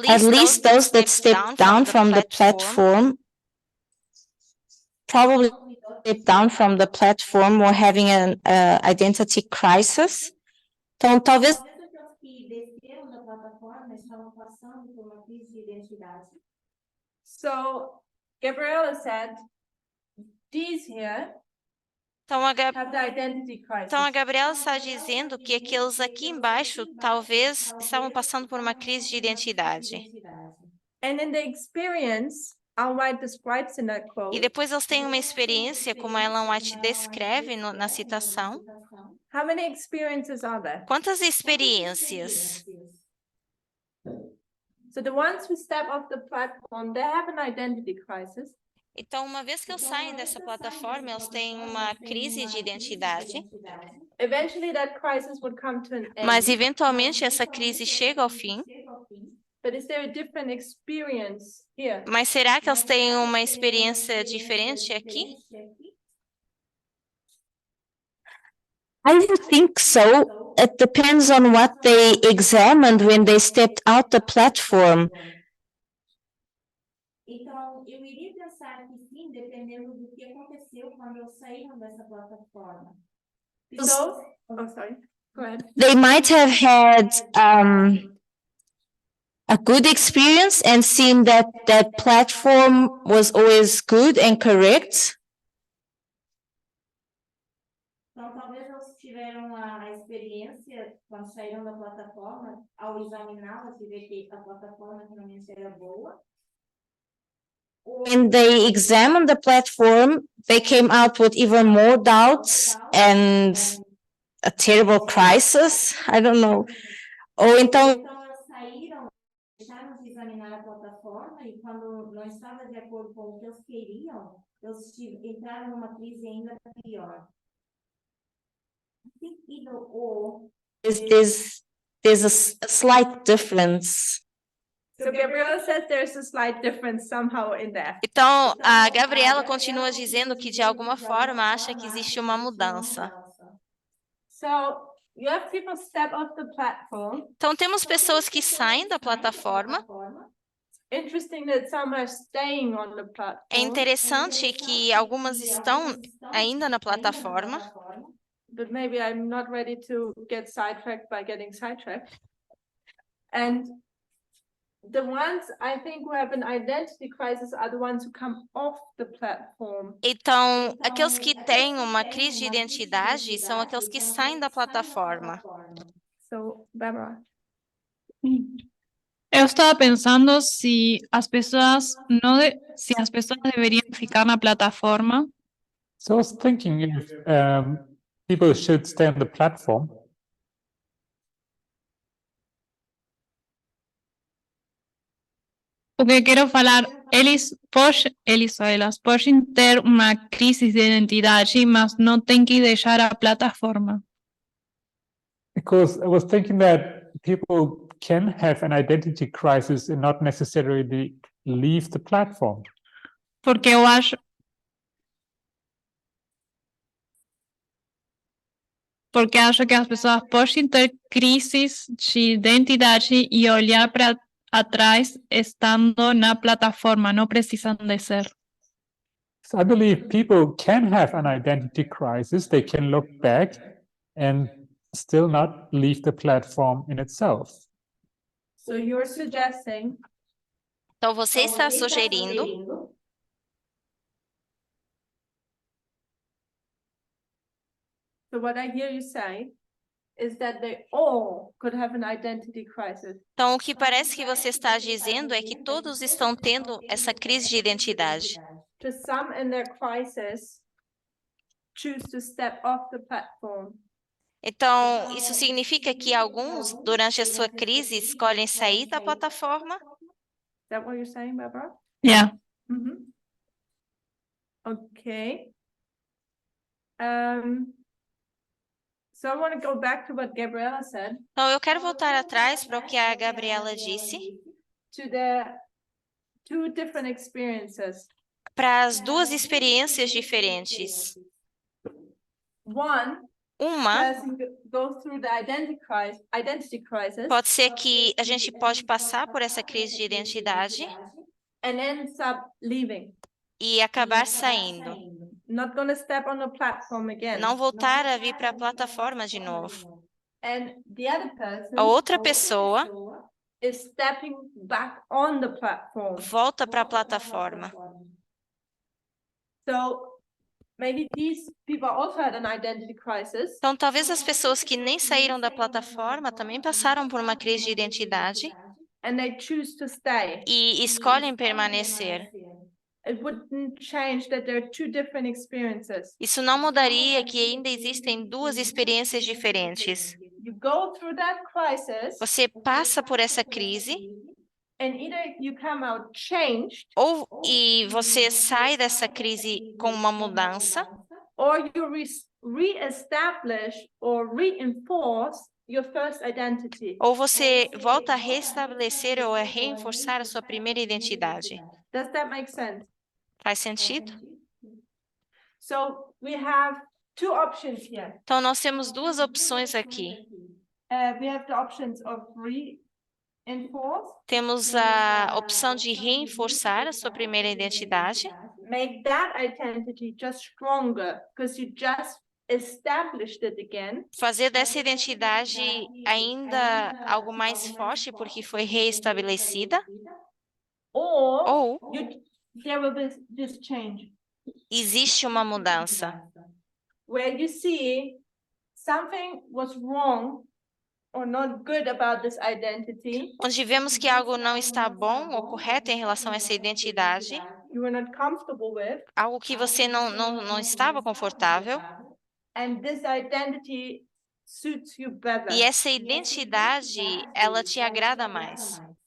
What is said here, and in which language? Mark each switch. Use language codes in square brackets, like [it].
[en] At least those that stepped down from the platform probably step down from the platform or having an identity crisis. [pt] Então, talvez Talvez aqueles que desceram da plataforma estavam passando por uma crise de identidade. [en] So Gabriella said, these here [pt] Então a, [en] have the identity crisis. [pt] então a Gabriela está dizendo que aqueles aqui embaixo talvez estavam passando por uma crise de identidade. [en] And in the experience, Ellen White describes in that [pt] E [en] quote, [pt] depois eles têm uma experiência, como a Ellen White descreve na citação. [en] how many experiences are there? [pt] Quantas experiências? [en] So the ones who step off the platform, they have an identity crisis. [pt] Então, uma vez que eles saem dessa plataforma, eles têm uma crise de identidade, [en] Eventually that crisis would come to an [pt] mas [en] end. [pt] eventualmente essa crise chega ao fim. [en] But is there a different experience here? [pt] Mas será que eles têm uma experiência diferente aqui? [en] I don't think so. It depends on what they examined when they stepped out the platform. [pt] Então, eu iria pensar que sim, dependendo do que aconteceu quando eles saíram dessa plataforma. [en] So, oh, sorry, go ahead. They might have had a good experience and seen that that platform was always good and correct. [pt] Então, talvez eles tiveram a experiência, quando saíram da plataforma, ao examiná-la, de ver que a plataforma realmente era boa. [en] When they examined the platform, they came out with even more doubts and a terrible crisis. I don't know. [pt] Ou então, Então, eles saíram, deixaram de examinar a plataforma e quando não estava de acordo com o que eles queriam, eles entraram numa crise ainda pior. [en] I think either or. there's a slight difference. So Gabriella says there's a slight difference somehow in there. [pt] Então, a Gabriela continua dizendo que, de alguma forma, acha que existe uma mudança. [en] So you have people step off the platform. [pt] Então, temos pessoas que saem da plataforma. [en] Interesting that some are staying on the [pt] É [en] platform, [pt] interessante que algumas estão ainda na plataforma, [en] but maybe I'm not ready to get sidetracked by getting sidetracked. And the ones I think who have an identity crisis are the ones who come off the platform. [pt] então, aqueles que têm uma crise de identidade são aqueles que saem da plataforma. [en] So, Barbara. [pt] Eu estava pensando se as pessoas se as pessoas deveriam ficar na plataforma, [en] So I was thinking if people should stay on the platform. [pt] porque quero falar, eles ou elas podem ter uma crise de identidade, mas não têm que deixar a plataforma. [en] Because I was thinking that people can have an identity crisis and not necessarily leave the platform. [pt] Porque eu acho que as pessoas podem ter crises de identidade e olhar para atrás estando na plataforma, não precisam de ser. [en] So I believe people can have an identity crisis. They can look back and still not leave the platform in itself. So you're suggesting [pt] Então, você está sugerindo [en] so what I hear you say is that they all could have an identity crisis. [pt] Então, o que parece que você está dizendo é que todos estão tendo essa crise de identidade. [en] To some in their crisis choose to step off the platform. [pt] Então, isso significa que alguns, durante a sua crise, escolhem sair da plataforma? [en] Is that what you're saying, Barbara? Yeah. Mm-hmm. Okay. So I want to go back to what Gabriella said. [pt] Então, eu quero voltar atrás para o que a Gabriela disse, [en] To the two different experiences. [pt] para as duas experiências diferentes. [en] One [pt] Uma, [en] person goes through the identity crisis [pt] pode ser que a gente pode passar por essa crise de identidade [en] and ends up leaving. [pt] e acabar saindo. [en] not going to step on the platform again. [pt] não voltar a vir para a plataforma de novo. [en] And the other [pt] A [en] person [pt] outra pessoa [en] is stepping back on the platform. [pt] volta para a plataforma. [en] So maybe these people also had an identity crisis. [pt] Então, talvez as pessoas que nem saíram da plataforma também passaram por uma crise de identidade [en] And they choose to stay. [pt] e escolhem permanecer. [en] It wouldn't change that there are two different experiences. [pt] Isso não mudaria que ainda existem duas experiências diferentes. [en] You go through that crisis, [pt] Você passa por essa crise, [en] and either you come out changed, [pt] e você sai dessa crise com uma mudança, [en] or you re-establish or reinforce your first identity. [pt] ou você volta a restabelecer ou a reforçar a sua primeira identidade. [en] Does that make sense? [pt] Faz sentido? [en] So we have two options here. [pt] Então, nós temos duas opções aqui. [en] We have the options of reinforce, [pt] Temos a opção de reforçar a sua primeira identidade, [en] make that identity just stronger because you just established it again. [pt] fazer dessa identidade ainda algo mais forte porque foi reestabelecida, [en] Or [pt] ou [en] there will be this change [pt] existe uma mudança, [en] where you see something was wrong or not good about this identity. [pt] onde vemos que algo não está bom ou correto em relação a essa identidade, [en] You were not comfortable with, [pt] algo que você não estava confortável, [en] and this identity suits you better. [pt] e essa identidade, ela te agrada mais.